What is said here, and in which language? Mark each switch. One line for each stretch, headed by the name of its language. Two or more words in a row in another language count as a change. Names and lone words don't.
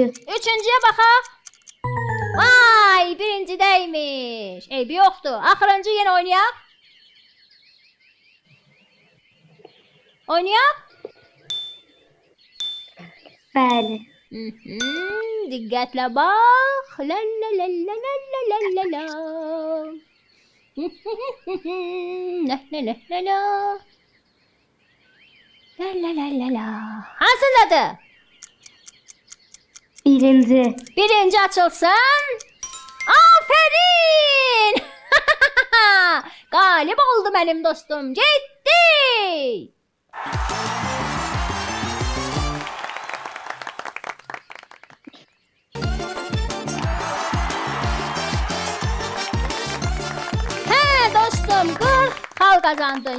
Azerbaijani: Üçüncüyə baxaq. Vay, birincidəymiş. Eybi yoxdur. Axırıncı yenə oynayaq. Oynayaq. Bəli. Diqqətlə bax. La la la la la la la la la. La la la la la. La la la la la. Hansındadır? Birinci. Birinci açılsın. Aferin! Qalib oldu mənim dostum. Getdi. Hə dostum, 40 xal qazandın.